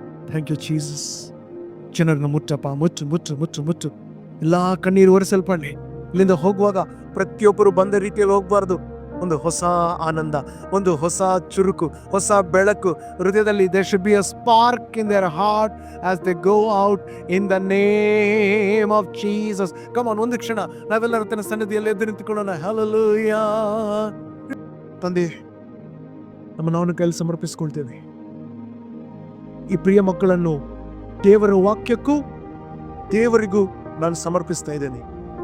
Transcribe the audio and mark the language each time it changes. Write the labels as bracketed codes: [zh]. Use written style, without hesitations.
[en] Thank you Jesus. [kn] ಜನರನ್ನು ಮುಚ್ಚಪ್ಪ, ಮುಚ್ಚು ಮುಚ್ಚು ಮುಚ್ಚು ಮುಚ್ಚು. ಎಲ್ಲಾ ಕಣ್ಣೀರು ಒರೆಸಲ್ಪಡಲಿ. ಇಲ್ಲಿಂದ ಹೋಗುವಾಗ ಪ್ರತಿಯೊಬ್ಬರು ಬಂದ ರೀತಿಯಲ್ಲಿ ಹೋಗಬಾರ್ದು. ಒಂದು ಹೊಸ ಆನಂದ, ಒಂದು ಹೊಸ ಚುರುಕು, ಹೊಸ ಬೆಳಕು ಹೃದಯದಲ್ಲಿ. [en] there should be a spark in their heart as they go out in the name of Jesus. Come on, [kn] ಒಂದು ಕ್ಷಣ ನಾವೆಲ್ಲರ ತನ್ನ ಸನ್ನಿಧಿಯಲ್ಲಿ ಎದ್ದು ನಿಂತುಕೊಳ್ಳೋಣ. ಹಲ್ಲೆಲೂಯಾ. ತಂದೆ, ನಾವು ಕೈಯಲ್ಲಿ ಸಮರ್ಪಿಸಿಕೊಳ್ತೇವೆ. ಈ ಪ್ರಿಯ ಮಕ್ಕಳನ್ನು ದೇವರ ವಾಕ್ಯಕ್ಕೂ ದೇವರಿಗೂ ನಾನು ಸಮರ್ಪಿಸ್ತಾ ಇದ್ದೇನೆ.